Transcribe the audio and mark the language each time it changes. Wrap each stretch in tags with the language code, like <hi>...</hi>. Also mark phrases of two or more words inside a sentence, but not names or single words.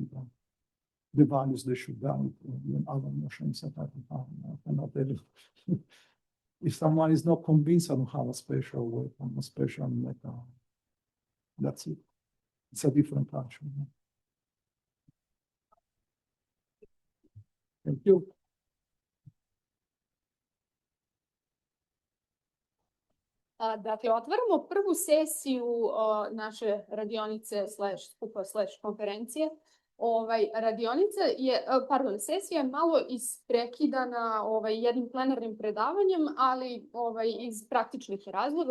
<en>The values they should guide other notions that I cannot tell you. If someone is not convinced, I don't have a special way, a special method. That's it. It's a different culture. Thank you.</en> <sr>Dakle, otvaramo prvu sesiju naše radionice skupa konferencije. Sesija je malo isprekidana jednim plenarnim predavanjem, ali iz praktičnih razloga.</sr>